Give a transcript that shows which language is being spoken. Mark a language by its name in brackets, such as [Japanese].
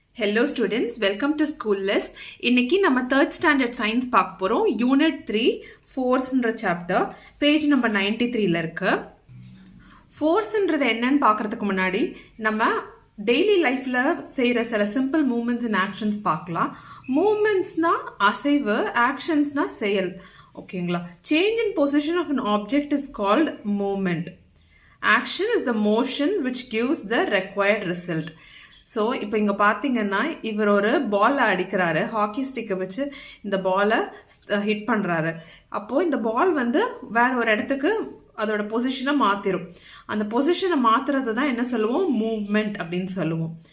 [English] Hello students, welcome to School List. [Tamil] இன்னைக்கு நம்ம 3rd standard science பார்க்க போறோம். Unit 3 forceன்ற chapter page number 93ல இருக்கு. Forceன்றது என்னன்னு பார்க்கிறதுக்கு முன்னாடி நம்ம டெய்லி லைஃப்ல செய்யற சில சிம்பிள் மூவ்மெண்ட்ஸ் அண்ட் ஆக்ஷன்ஸ் பார்க்கலாம். மூவ்மெண்ட்ஸ்னா அசைவு, ஆக்ஷன்ஸ்னா செயல். ஓகேங்களா? [English] Change in position of an object is called movement. Action is the motion which gives the required result. [Tamil] So இப்போ இங்கே பார்த்தீங்கன்னா இவர் ஒரு பாலை அடிக்கிறாரு, ஹாக்கி ஸ்டிக்கை வச்சு இந்த பாலை ஹிட் பண்ணுறாரு. அப்போது இந்த பால் வந்து வேற ஒரு இடத்துக்கு அதோட பொசிஷனை மாற்றிடும். அந்த பொசிஷனை மாற்றுறது தான் என்ன சொல்லுவோம், மூவ்மெண்ட் அப்படின்னு சொல்லுவோம்.